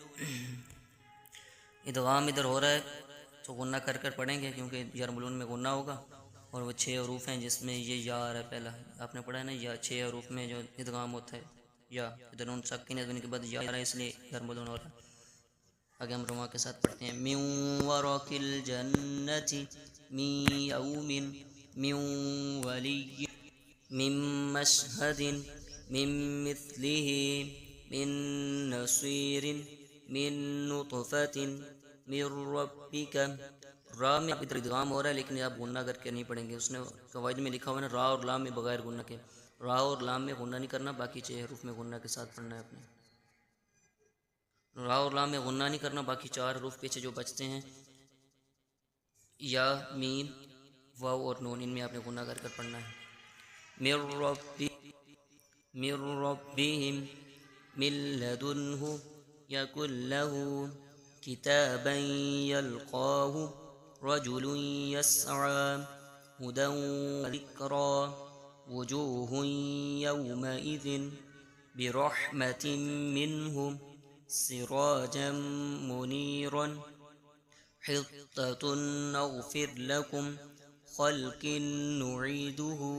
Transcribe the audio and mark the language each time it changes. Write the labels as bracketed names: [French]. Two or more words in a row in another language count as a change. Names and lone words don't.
[Urdu] ادغام ادھر ہو رہا ہے تو غنہ کر کر پڑھیں گے، کیونکہ جار ملون میں غنہ ہوگا، اور وہ 6 حروف ہیں جس میں یہ یا آ رہا ہے پہلا، آپ نے پڑھا ہے نا، یا 6 حروف میں جو ادغام ہوتا ہے یا، ادھر نون ساکن ہے تو ان کے بعد یا آ رہا ہے، اس لیے جار ملون ہو رہا ہے۔ آگے ہم رما کے ساتھ پڑھتے ہیں، [Arabic] من ورق الجنت، من یوم، من ولی، من مشہد، من مثلہ، من نصیر، من نطفۃ، من ربک۔ [Urdu] را میں ادھر ادغام ہو رہا ہے لیکن آپ غنہ کر کے نہیں پڑھیں گے، اس نے قواعد میں لکھا ہوا ہے نا، را اور لام میں بغیر غنہ کے۔ را اور لام میں غنہ نہیں کرنا، باقی 6 حروف میں غنہ کے ساتھ پڑھنا ہے اپنے۔ را اور لام میں غنہ نہیں کرنا، باقی 4 حروف پیچھے جو بچتے ہیں، یا، میم، واو اور نون، ان میں آپ نے غنہ کر کر پڑھنا ہے۔ [Arabic] من ربهم، من لدنه، یکن له کتابا یلقاه رجل یسعى، هدى وذکرى، وجوه یومئذ برحمة منه سراجا منيرا، حطة نغفر لكم خلق نعيده،